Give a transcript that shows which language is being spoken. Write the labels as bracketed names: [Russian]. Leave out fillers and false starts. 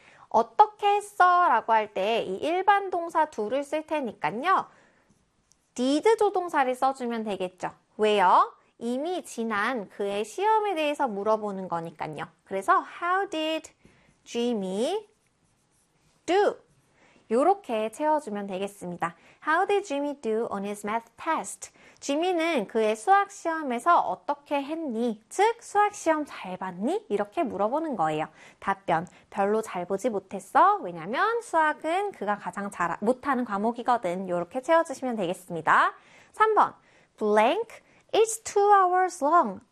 [Korean] 어떻게 했어? 라고 할때이 일반 동사 둘을 쓸 테니까요. did 조동사를 써주면 되겠죠. 왜요? 이미 지난 그의 시험에 대해서 물어보는 거니까요. 그래서 [English] how did Jimmy do? [Korean] 요렇게 채워주면 되겠습니다. [English] How did Jimmy do on his math test? [Korean] 지민은 그의 수학 시험에서 어떻게 했니? 즉, 수학 시험 잘 봤니? 이렇게 물어보는 거예요. 답변. 별로 잘 보지 못했어. 왜냐면 수학은 그가 가장 잘 못하는 과목이거든. 요렇게 채워주시면 되겠습니다. [English] 3번. blank. It's 2 hours long.